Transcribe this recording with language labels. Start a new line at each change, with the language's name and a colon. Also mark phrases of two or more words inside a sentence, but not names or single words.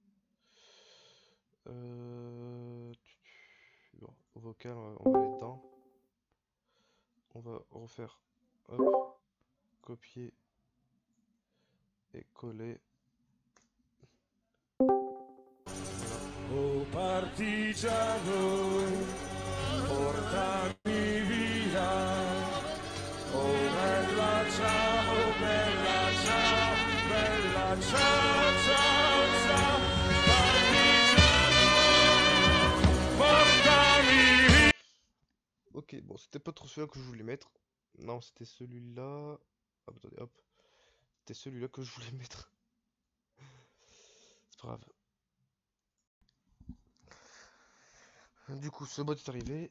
French: Bon, vocal, on va aller dedans. On va refaire. Hop, copier et coller. Voilà.
Italian: Oh partigiano, portami via. Oh bella ciao, bella ciao, bella ciao, ciao, ciao. Partigiano, portami via.
French: Ok, bon, c'était pas trop celui-là que je voulais mettre. Non, c'était celui-là. Hop, attendez, hop. C'était celui-là que je voulais mettre. C'est pas grave. Du coup, ce bot est arrivé.